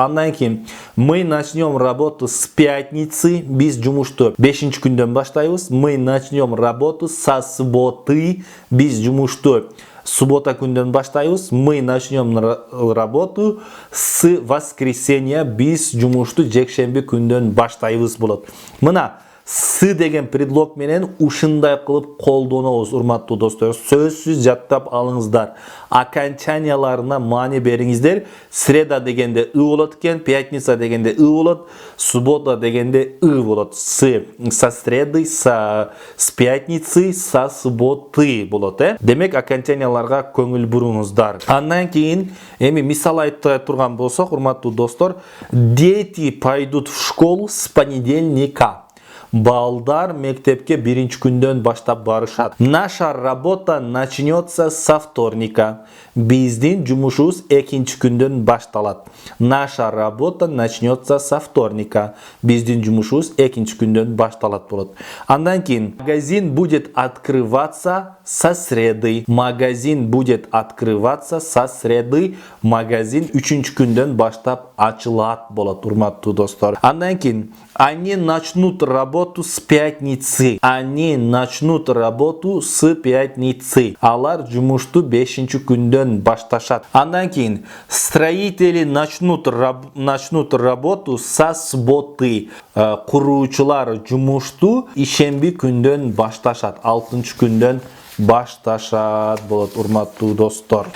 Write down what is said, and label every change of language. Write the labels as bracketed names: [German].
[Kyrgyz] Андан кийин [Russian] мы начнем работу с пятницы. [Kyrgyz] Биз жумушту 5-күндөн баштайбыз. [Russian] Мы начнем работу со субботы. [Kyrgyz] Биз жумушту суббота күндөн баштайбыз. [Russian] Мы начнем работу с воскресенья. [Kyrgyz] Биз жумушту жекшемби күндөн баштайбыз болот. Мына с деген предлог менен ушундай кылып колдонобуз, урматтуу достор. Сөзсүз жаттап алыңыздар. Окончанияларына маани бериңиздер. Среда дегенде ы болот экен, пятница дегенде ы болот, суббота дегенде ы болот. [Russian] Со среды, с пятницы, со субботы [Kyrgyz] болот, Демек окончанияларга көңүл буруңуздар. Андан кийин эми мисал айта турган болсок, урматтуу достор, [Russian] дети пойдут в школу с понедельника. [Kyrgyz] балдар мектепке биринчи күндөн баштап барышат. [Russian] Наша работа начнется со вторника. [Kyrgyz] Биздин жумушубуз экинчи күндөн башталат. [Russian] Наша работа начнется со вторника. [Kyrgyz] Биздин жумушубуз экинчи күндөн башталат болот. Андан кийин [Russian] магазин будет открываться со среды. Магазин будет открываться со среды. [Kyrgyz] Магазин үчүнчү күндөн баштап ачылат болот, урматтуу достор. [Russian] Андан кийин они начнут работу с пятницы. Они начнут работу с пятницы. [Kyrgyz] Алар жумушту 5-ші күндөн башташат. Андан кийин [Russian] строители начнут работу со субботы. [Kyrgyz] Куруучулар жумушту ишемби күндөн башташат. 6-ші күндөн башташат болот, урматтуу достор.